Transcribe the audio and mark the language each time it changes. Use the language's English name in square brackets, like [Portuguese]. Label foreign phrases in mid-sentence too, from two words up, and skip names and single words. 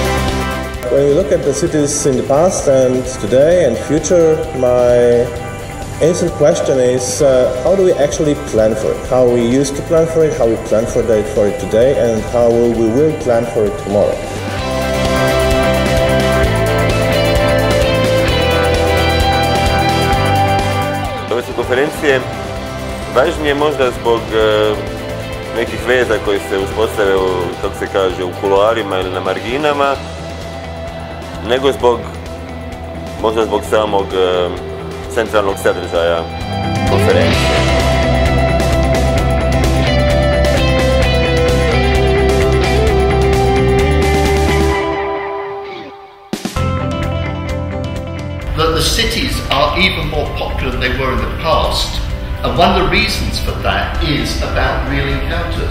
[English] When you look at the cities in the past and today and future, my answer the question is how do we actually plan for it? How we used to plan for it, how we plan for it today, and how we will plan for it tomorrow. [Croatian] Ove su konferencije važnije možda zbog nekih veza koji se uspostave, kako se kaže, u kuloarima ili na marginama, nego možda zbog samog centralnog sadržaja konferencije. [English] The cities are even more popular than they were in the past, and one of the reasons for that is about real encounters.